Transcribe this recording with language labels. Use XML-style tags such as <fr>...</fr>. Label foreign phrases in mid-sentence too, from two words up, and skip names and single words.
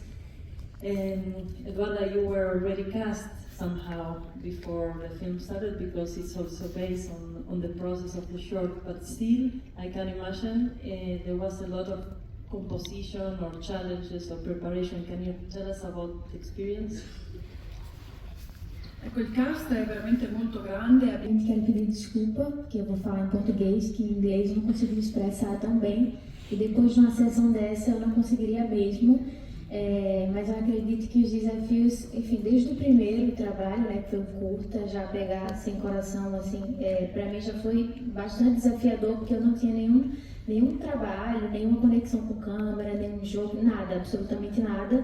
<en>And Eduardo, you were already cast somehow before the film started because it's also based on the process of the short, but still, I can imagine there was a lot of composition or challenges or preparation. Can you tell us about the experience?</en> <it>Ecco, il cast è veramente molto grande.</it> <pt>Quero pedir desculpa, que eu vou falar em português, que em inglês eu não consigo me expressar tão bem. E depois de uma sessão dessa eu não conseguiria mesmo. Mas eu acredito que os desafios, enfim, desde o primeiro trabalho, né, que foi um curta, já pegar Sem Coração, assim, para mim já foi bastante desafiador, porque eu não tinha nenhum trabalho, nenhuma conexão com câmera, nenhum jogo, nada, absolutamente nada.</pt>